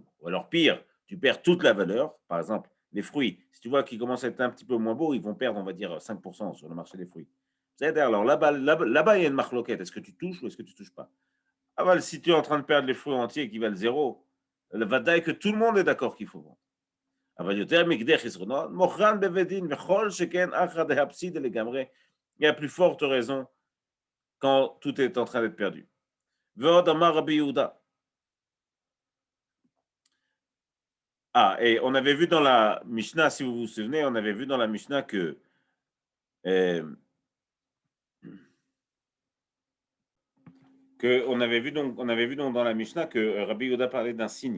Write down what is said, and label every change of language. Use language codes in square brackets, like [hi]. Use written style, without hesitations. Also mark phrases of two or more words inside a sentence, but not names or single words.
[fr] Ou alors pire, tu perds toute la valeur. Par exemple, les fruits, si tu vois qu'ils commencent à être un petit peu moins beaux, ils vont perdre, on va dire, 5% sur le marché des fruits. Alors là-bas, il y a une marloquette. Est-ce que tu touches ou est-ce que tu ne touches pas? Ah, si tu es en train de perdre les fruits entiers qui valent zéro, le vadaï que tout le monde est d'accord qu'il faut vendre. [he] אבל יותר מכדי חסרונות, מוכרן בבית דין, וכל שכן אחא דהפסיד לגמרי, [fr] il y a plus forte raison quand tout est en train d'être perdu. [he] ועוד אמר רבי יהודה. [fr] Et on avait vu dans la Mishnah, si vous vous souvenez, on avait vu dans la Mishnah que on avait vu donc dans la Mishnah que Rabbi Yehuda parlait d'un signe,